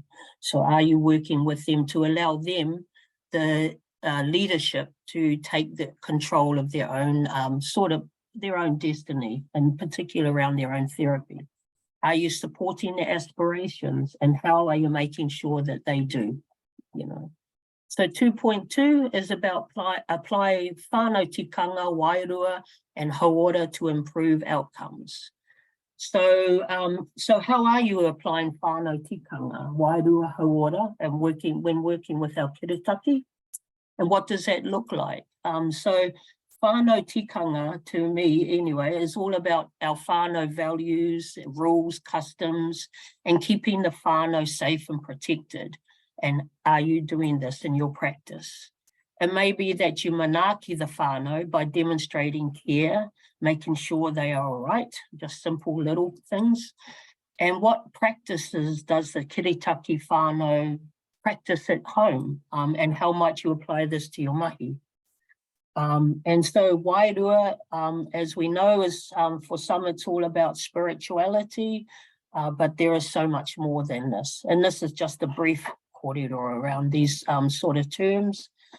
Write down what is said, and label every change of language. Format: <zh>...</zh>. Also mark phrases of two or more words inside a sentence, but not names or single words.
<en>So are you working with them to allow them the leadership to take the control of their own their own destiny, in particular around their own therapy? Are you supporting their aspirations, and how are you making sure that they do, you know? So 2.2 is about apply</en> <mi>whānau tikanga, wairua</mi> <en>and hauora to improve outcomes. So so how are you applying</en> <mi>whānau tikanga, wairua, hauora,</mi> <en>and when working with our kiritaki? And what does that look like? So</en> <mi>whānau tikanga,</mi> <en>to me anyway, is all about our whānau values, rules, customs, and keeping the whānau safe and protected. And are you doing this in your practice? It may be that you manaaki the whānau by demonstrating care, making sure they are all right, just simple little things. And what practices does the</en> <mi>kiritaki whānau</mi> <en>practice at home, and how might you apply this to your mahi? And so wairua, as we know, is for some it's all about spirituality, but there is so much more than this. And this is just a brief kōrero around these sort of terms.</en>